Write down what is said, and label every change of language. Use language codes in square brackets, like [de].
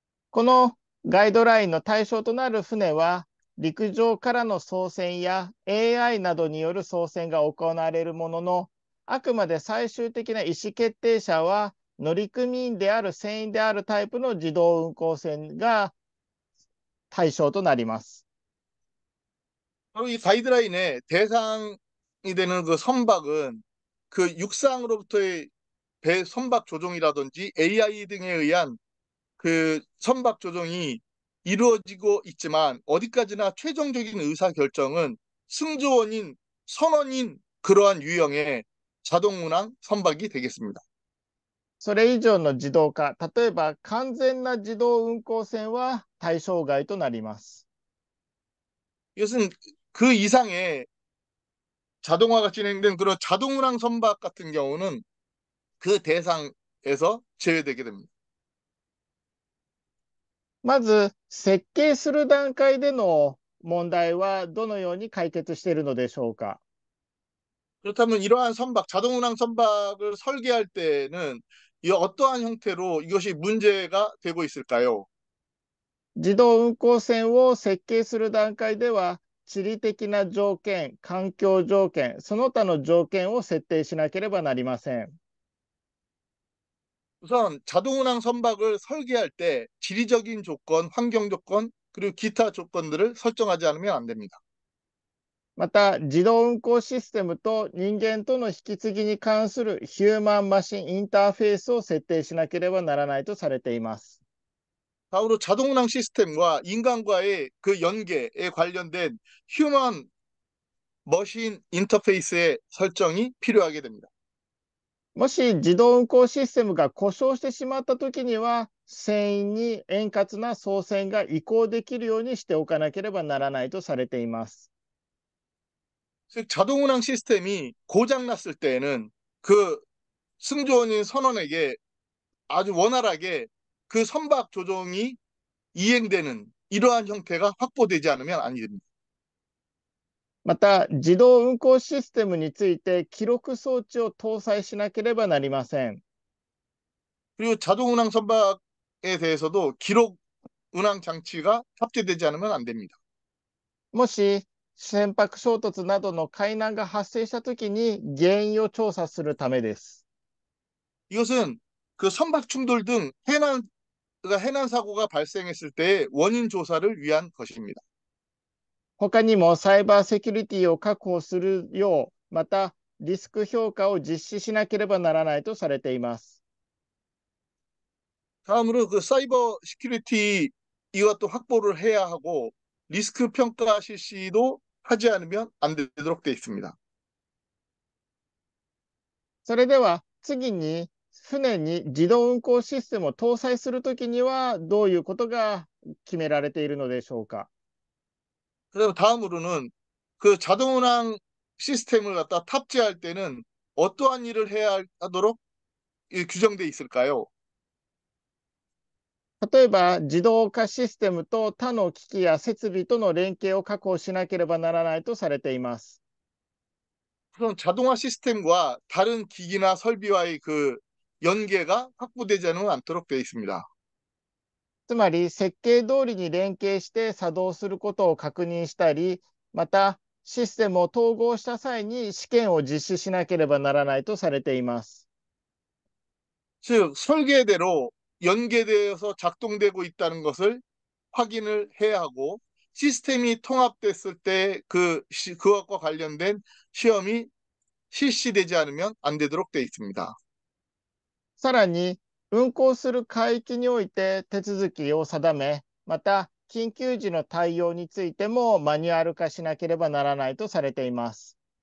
[ja] このガイドラインの対象となる船は、陸上からの操船や AI などによる操船が行われるものの、あくまで最終的な意思決定者は乗組員である船員であるタイプの自動運航船が対象となります。 [ko] 바로 이 가이드라인의 대상이 되는 그 선박은 그 육상으로부터의 선박 조종이라든지 AI 등에 의한 그 선박 조종이 이루어지고 있지만 어디까지나 최종적인 의사 결정은 승조원인 선원인 그러한 유형의 자동 운항 선박이 되겠습니다. [ja] それ以上の自動化、例えば完全な自動運航船は対象外となります。 [ko] 이것은 그 이상의 자동화가 진행된 그런 자동 운항 선박 같은 경우는 그 대상에서 제외되게 됩니다. [ja] まず設計する段階での問題はどのように解決しているのでしょうか。 [ko] 그렇다면 이러한 자동 운항 선박을 설계할 때는 어떠한 형태로 이것이 문제가 되고 있을까요? [ja] 自動運航船を設計する段階では、地理的な条件、環境条件、その他の条件を設定しなければなりません。 [ko] 우선 자동 운항 선박을 설계할 때 지리적인 조건, 환경 조건, 그리고 기타 조건들을 설정하지 않으면 안 됩니다. [ja] また、自動運航システムと人間との引き継ぎに関するヒューマンマシンインターフェースを設定しなければならないとされています。 [ko] 다음으로 자동 운항 시스템과 인간과의 그 연계에 관련된 휴먼 머신 인터페이스의 설정이 필요하게 됩니다. [ja] もし自動運航システムが故障してしまったときには、船員に円滑な操船が移行できるようにしておかなければならないとされています。 [ko] 즉 자동 운항 시스템이 고장 났을 때에는 그 승조원인 선원에게 아주 원활하게 그 선박 조종이 이행되는 이러한 형태가 확보되지 않으면 아니 됩니다. [ja] また、自動運航システムについて記録装置を搭載しなければなりません。 [ko] 그리고 자동 운항 선박에 대해서도 기록을 운항 장치가 탑재되지 않으면 안 됩니다. [ja] もし船舶衝突などの海難が発生したときに原因を調査するためです。 [ko] 이것은 그 선박 충돌 등 해난 사고가 발생했을 때의 원인 조사를 위한 것입니다. [ja] 他にもサイバーセキュリティを確保するよう、またリスク評価を実施しなければならないとされています。 [ko] 다음으로 그 사이버 시큐리티 이것도 확보를 해야 하고 리스크 평가 실시도 하지 않으면 안 되도록 되어 있습니다. [ja] それでは次に船に自動運航システムを搭載するときにはどういうことが決められているのでしょうか。 [ko] 그다음 다음으로는 그 자동 운항 시스템을 갖다 탑재할 때는 어떠한 일을 해야 하도록 규정되어 있을까요? [ja] 例えば自動化システムと他の機器や設備との連携を確保しなければならないとされています。 [ko] 그럼 자동화 시스템과 다른 기기나 설비와의 그 연계가 확보되지 않도록 되어 있습니다. [ja] つまり設計通りに連携して作動することを確認したり、またシステムを統合した際に試験を実施しなければならないとされています。 [ko] 즉 설계대로 연계되어서 작동되고 있다는 것을 확인을 해야 하고 시스템이 통합됐을 때 그것과 관련된 시험이 실시되지 않으면 안 되도록 되어 있습니다. [ja] さらに運航する海域において手続きを定め、また緊急時の対応についてもマニュアル化しなければならないとされています。